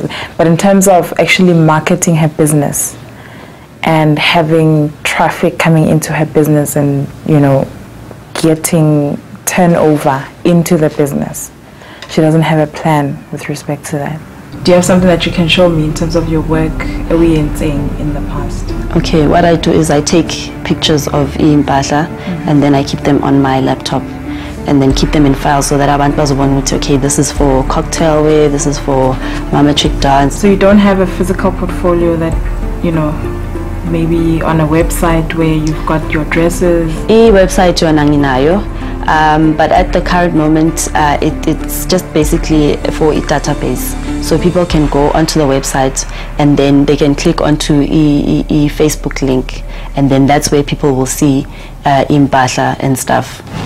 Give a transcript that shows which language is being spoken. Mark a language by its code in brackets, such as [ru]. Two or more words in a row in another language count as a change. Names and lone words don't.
[en] But in terms of actually marketing her business and having traffic coming into her business and, you know, getting turnover into the business, she doesn't have a plan with respect to that. Do you have something that you can show me in terms of your work in the past? Okay, what I do is I take pictures of impahla and then I keep them on my laptop and then keep them in files so that [zu] abantu bazobona ukuthi, [en] okay, this is for cocktail wear, this is for mama chick dance. So you don't have a physical portfolio that, you know, maybe on a website where you've got your dresses? [zu] Website yona nginayo, [en] but at the current moment it's just basically for a database. So people can go onto the website and then they can click onto a Facebook link, and then that's where people will see impahla and stuff.